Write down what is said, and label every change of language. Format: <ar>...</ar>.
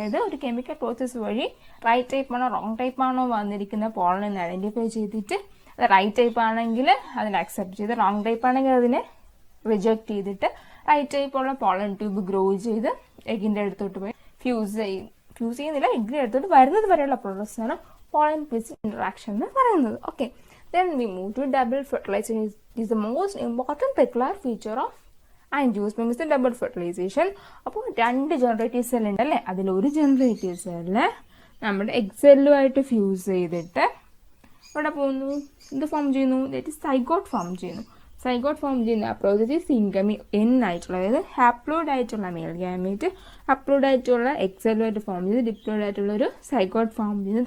<ml>അതായത് ഒരു chemical process വഴി റൈറ്റ് ടൈപ്പ് ആണോ റോങ് ടൈപ്പ് ആണോ വന്നിരിക്കുന്ന പോളൻ എന്ന് ഐഡന്റിഫൈ ചെയ്തിട്ട് അത് റൈറ്റ് ടൈപ്പ് ആണെങ്കിൽ അതിനെ അക്സെപ്റ്റ് ചെയ്ത് റോങ് ടൈപ്പ് ആണെങ്കിൽ അതിനെ റിജക്ട് ചെയ്തിട്ട് റൈറ്റ് ടൈപ്പുള്ള പോളൻ ട്യൂബ് ഗ്രോ ചെയ്ത് എഗ്ഗിൻ്റെ അടുത്തോട്ട് പോയി ഫ്യൂസ് ചെയ്യുന്നില്ല എഗ്ഗിൻ്റെ അടുത്തോട്ട് വരുന്നത് വരെയുള്ള പ്രോസസ്സാണ് പോളൻ പിസ്റ്റൽ ഇന്ററാക്ഷൻ എന്ന് പറയുന്നത്.</ml> <en>Okay, then we move to double fertilization. It is the most important peculiar feature of angiosperm is the double fertilization.</en> <ml>അപ്പോൾ 2 ജനറേറ്റീവ് സെൽ ഉണ്ട് അല്ലേ, അതിലൊരു ജനറേറ്റീവ് സെല്ല് നമ്മുടെ എഗ് സെല്ലുമായിട്ട് ഫ്യൂസ് ചെയ്തിട്ട് ഇവിടെ പോകുന്നു, ഇത് ഫോം ചെയ്യുന്നു, ദാറ്റ് സൈഗോട്ട് ഫോം ചെയ്യുന്നു. സൈഗോട്ട് ഫോം ചെയ്യുന്ന ആ പ്രോസസ് സിംഗമി ആയിട്ടുള്ള അതായത് ഹാപ്ലോയിഡ് ആയിട്ടുള്ള മെയിൽ ഗാമീറ്റ് അപ്ലോയിഡ് ആയിട്ടുള്ള എഗ് സെല്ലുമായിട്ട് ഫോം ചെയ്ത് ഡിപ്ലോയിഡ് ആയിട്ടുള്ള ഒരു സൈഗോട്ട് ഫോം ചെയ്യുന്നു.</ml>